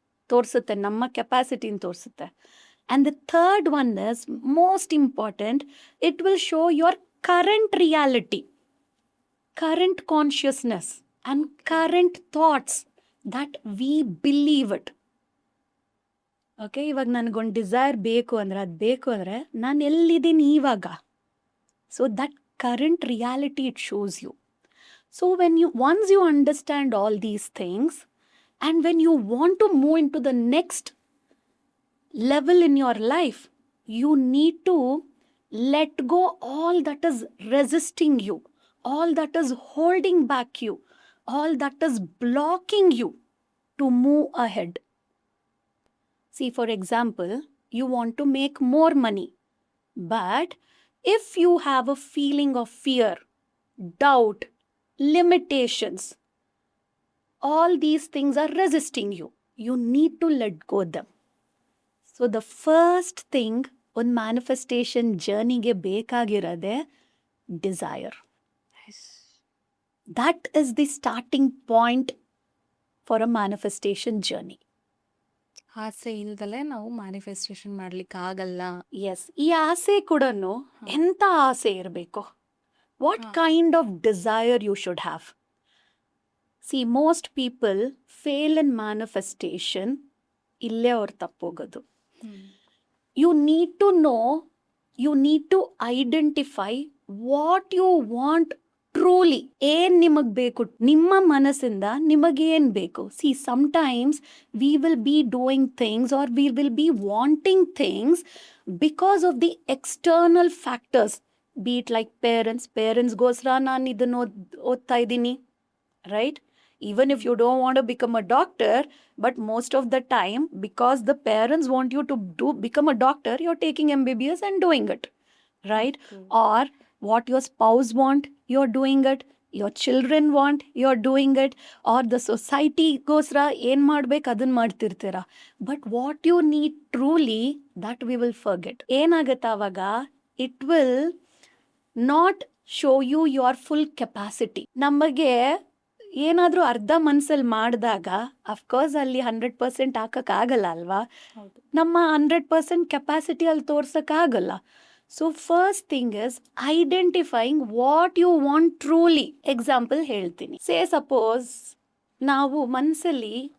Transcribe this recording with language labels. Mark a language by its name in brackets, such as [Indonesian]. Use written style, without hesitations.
[Kannada] ತೋರಿಸುತ್ತೆ, ನಮ್ಮ ಕೆಪಾಸಿಟಿನ ತೋರಿಸುತ್ತೆ. [English] And the third one is most important, it will show your current reality, current consciousness and current thoughts that we believe it. [Kannada] Okay, ಇವಾಗ ನನಗೊಂದು desire ಬೇಕು ಅಂದರೆ, ಅದು ಬೇಕು ಅಂದರೆ ನಾನು ಎಲ್ಲಿದ್ದೀನಿ ಇವಾಗ. [English] So that current reality it shows you. So when you once you understand all these things and when you want to move into the next level in your life, you need to let go all that is resisting you, all that is holding back you, all that is blocking you to move ahead. See, for example, you want to make more money, but if you have a feeling of fear, doubt, limitations, all these things are resisting you. You need to let go them. So the first thing [Kannada] ಒಂದು manifestation ಜರ್ನಿಗೆ ಬೇಕಾಗಿರೋದೆ desire. [English] That is the starting point for a manifestation journey. [Kannada] ಆಸೆ ಇಲ್ದಲೆ ನಾವು manifestation ಮಾಡ್ಲಿಕ್ಕೆ ಆಗಲ್ಲ. S, ಈ ಆಸೆ ಕೂಡ ಎಂಥ ಆಸೆ ಇರಬೇಕು? [English] What kind of desire you should have? See, most people fail in manifestation. [Kannada] ಇಲ್ಲೇ ಅವ್ರು ತಪ್ಪೋಗೋದು. [English] You need to know, you need to identify what you want truly. [Kannada] ಏನ್ ನಿಮಗೆ ಬೇಕು, ನಿಮ್ಮ ಮನಸ್ಸಿಂದ ನಿಮಗೇನು ಬೇಕು. [English] see, sometimes we will be doing things or we will be wanting things because of the external factors, be it like parents [Kannada] ಗೋಸ್ಕರ ನಾನು ಇದನ್ನು ಓದ್ತಾ ಇದ್ದೀನಿ, [English] Right? Even if you don't want to become a doctor, but most of the time, because the parents want you to become a doctor, you're taking MBBS and doing it, right? Or what your spouse want, you're doing it. Your children want, you're doing it. Or the society [Kannada] ಗೋಸ್ಕರ ಏನು ಮಾಡ್ಬೇಕು ಅದನ್ನು ಮಾಡ್ತಿರ್ತೀರ. [English] But what you need truly, that we will forget. [Kannada] ಏನಾಗುತ್ತೆ ಆವಾಗ? [English] It will not show you your full capacity. [Kannada] ನಮಗೆ ಏನಾದರೂ ಅರ್ಧ ಮನಸ್ಸಲ್ಲಿ ಮಾಡಿದಾಗ ಅಫ್ಕೋರ್ಸ್ ಅಲ್ಲಿ 100% ಹಾಕೋಕ್ಕಾಗಲ್ಲ ಅಲ್ವಾ? ನಮ್ಮ 100% ಕೆಪಾಸಿಟಿ ಅಲ್ಲಿ ತೋರ್ಸೋಕ್ಕಾಗಲ್ಲ. [English] So first thing is identifying what you want truly. [Kannada] Example ಹೇಳ್ತೀನಿ. ಸೇ ಸಪೋಸ್ ನಾವು ಮನಸ್ಸಲ್ಲಿ